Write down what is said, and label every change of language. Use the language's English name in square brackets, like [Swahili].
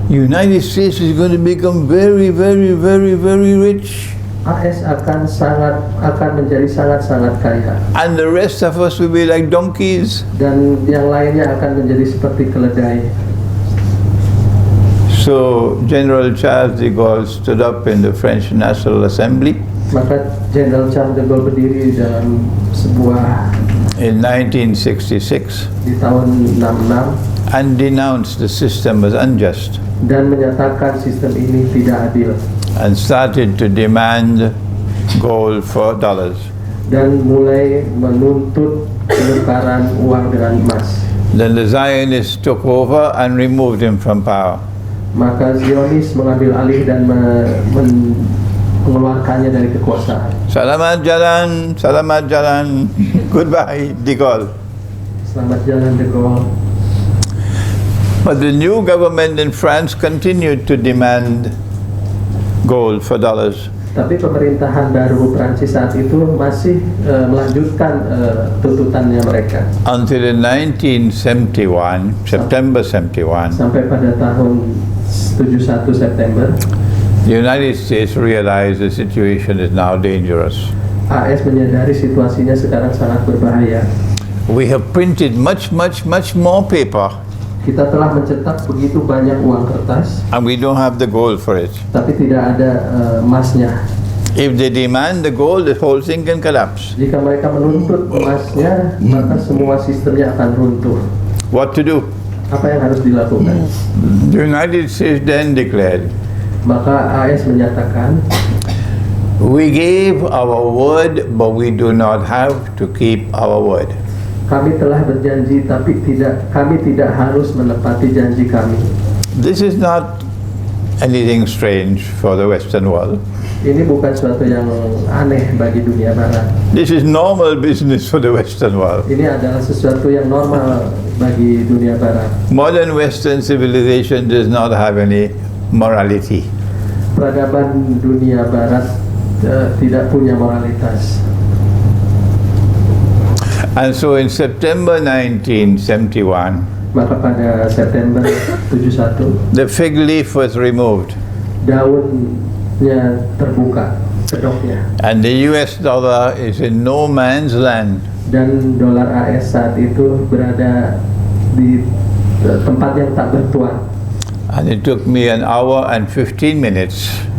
[English] United States is going to become very, very, very, very rich, [Indonesian] AS akan menjadi sangat-sangat kaya, [English] and the rest of us will be like donkeys. [Indonesian] dan yang lainnya akan menjadi seperti keledai. [English] So General Charles de Gaulle stood up in the French National Assembly [Indonesian] Maka Jenderal Charles de Gaulle berdiri dalam sebuah [English] in 1966 [Indonesian] di tahun 66 [English] and denounced the system as unjust [Indonesian] dan menyatakan sistem ini tidak adil, [English] and started to demand gold for dollars. [Indonesian] dan mulai menuntut penukaran uang dengan emas. [English] Then the Zionists took over and removed him from power. [Indonesian] Maka Zionis mengambil alih dan mengeluarkannya dari kekuasaan. Selamat jalan, [English] goodbye, [Indonesian] de Gaulle. Selamat jalan de Gaulle. [English] But the new government in France continued to demand gold for dollars. [Indonesian] Tapi pemerintahan baru Prancis saat itu masih melanjutkan tuntutannya mereka. [English] Until in 1971, September 71, [Indonesian] Sampai pada tahun 71 September, [English] the United States realized the situation is now dangerous. [Indonesian] AS menyadari situasinya sekarang sangat berbahaya. [English] We have printed much more paper, [Indonesian] Kita telah mencetak begitu banyak uang kertas, [English] and we don't have the gold for it. [Indonesian] tapi tidak ada emasnya. [English] If they demand the gold, the whole thing can collapse. [Indonesian] Jika mereka menuntut emasnya, maka semua sistemnya akan runtuh. [English] What to do? [Indonesian] Apa yang harus dilakukan? [English] The United States then declared, [Indonesian] Maka AS menyatakan, [English] we gave our word, but we do not have to keep our word. [Indonesian] Kami telah berjanji, tapi kami tidak harus menepati janji kami. [English] This is not anything strange for the Western world. [Indonesian] Ini bukan suatu yang aneh bagi dunia barat. [English] This is normal business for the Western world. [Indonesian] Ini adalah sesuatu yang normal bagi dunia barat. [English] Modern Western civilization does not have any morality. [Indonesian] Peradaban dunia barat tidak punya moralitas. [English] And so in September 1971, [Indonesian] maka pada September 71, [English] the fig leaf was removed. [Indonesian] Daunnya terbuka, kedoknya. [English] And the US dollar is in no man's land. [Indonesian] Dan dolar AS saat itu berada di tempat yang tak bertuan. [English] And it took me an hour and 15 minutes